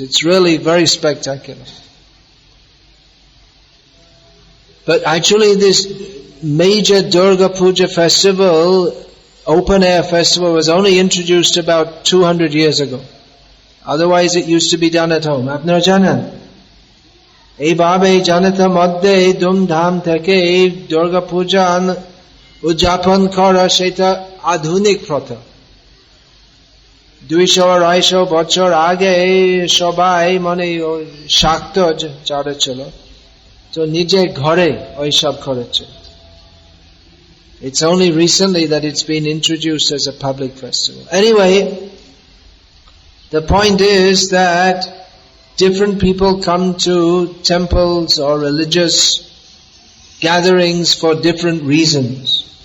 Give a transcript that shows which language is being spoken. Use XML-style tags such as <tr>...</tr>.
<en>It's really very spectacular. But actually this major Durga Puja festival, open air festival, was only introduced about 200 years ago. Otherwise it used to be done at home.</en> <bn>Apnara janan. এইভাবে জনতার মধ্যে ধুমধাম থেকে এই দুর্গা পূজা উদযাপন করা সেটা আধুনিক প্রথা। 200-250 বছর আগে সবাই মানে শাক্ত যারা ছিল তো নিজে ঘরে ওই সব করেছে।</bn> <en>It's only recently that it's been introduced as a public festival. Anyway, the point is that different people come to temples or religious gatherings for different reasons.</en>